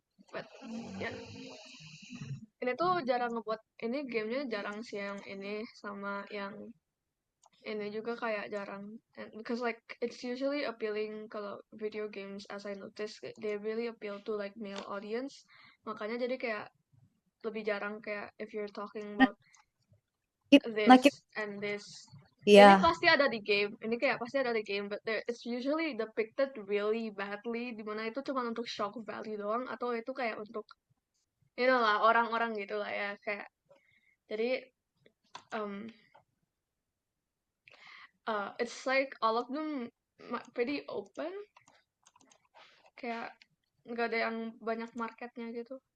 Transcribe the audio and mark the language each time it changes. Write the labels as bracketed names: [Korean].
[Indonesian] But ya, ini tuh jarang ngebuat, ini gamenya jarang sih yang ini sama yang ini juga kayak jarang. [English] And because like it's usually appealing [Indonesian] kalau [English] video games as I noticed they really appeal to like male audience. [Indonesian] Makanya jadi kayak lebih jarang kayak [English] if you're talking [Indonesian] Nah, [English] about [Indonesian] kita, nah, [English] this and this. [Indonesian] Ini ya, pasti ada di game. Ini kayak pasti ada di game, [English] but it's usually depicted really badly. [Indonesian] Dimana itu cuma untuk shock value doang, atau itu kayak untuk, [English] you know [Indonesian] lah, orang-orang gitu lah ya. Kayak jadi, [English] um, it's like all of them pretty open. [Indonesian] Kayak nggak ada yang banyak marketnya gitu.